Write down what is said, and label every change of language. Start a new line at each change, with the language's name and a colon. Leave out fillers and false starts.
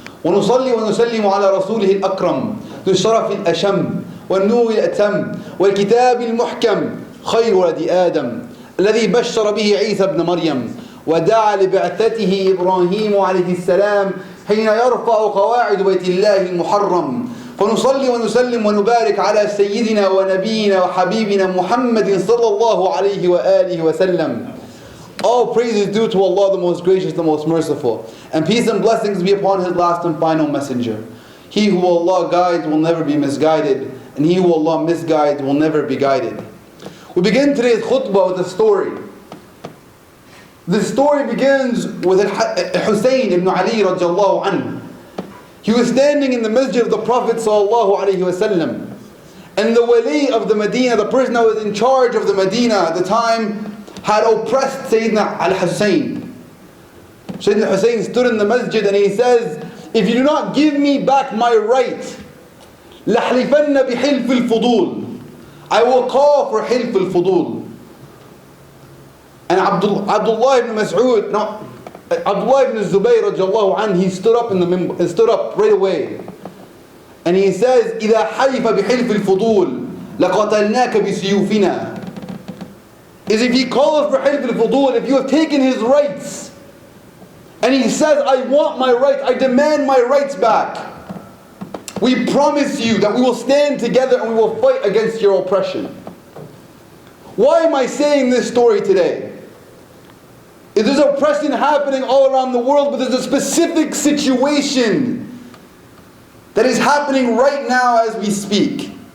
Arabic: ونصلي ونسلم على رسوله الأكرم ذو الشرف الأشم والنور الأتم والكتاب المحكم خير ولد آدم الذي بشر به عيسى ابن مريم ودعا لبعثته إبراهيم عليه السلام حين يرفع قواعد بيت الله المحرم فنصلي ونسلم ونبارك على سيدنا ونبينا وحبيبنا محمد صلى الله عليه وآله وسلم.
English: All praise is due to Allah, the most gracious, the most merciful. And peace and blessings be upon His last and final messenger. He who Allah guides will never be misguided, and he who Allah misguides will never be guided. We begin today's khutbah with a story. The story begins with Hussein ibn Ali radiallahu anhu. He was standing in the masjid of the Prophet sallallahu alaihi wasallam, and the wali of the Medina, the person that was in charge of the Medina at the time, had oppressed Sayyidina al-Hussein. Sayyidina Hussein stood in the masjid and he says, "If you do not give me back my right,
Arabic: لَحْلِفَنَّ بِحِلْفِ الْفُضُولِ,
English: I will call for Hilf al-Fudul." And Abdullah ibn Mas'ud, no, Abdullah ibn Zubayr radiallahu anhu, he stood up right away. And he says,
Arabic: إِذَا حَلِفَ بِحِلْفِ الْفُضُولِ لَقَتَلْنَاكَ بِسِيُوفِنَا.
English: Is if he calls for Hilf al-Fudul, if you have taken his rights, and he says, "I want my rights, I demand my rights back," we promise you that we will stand together and we will fight against your oppression. Why am I saying this story today? There's oppression happening all around the world, but there's a specific situation that is happening right now as we speak.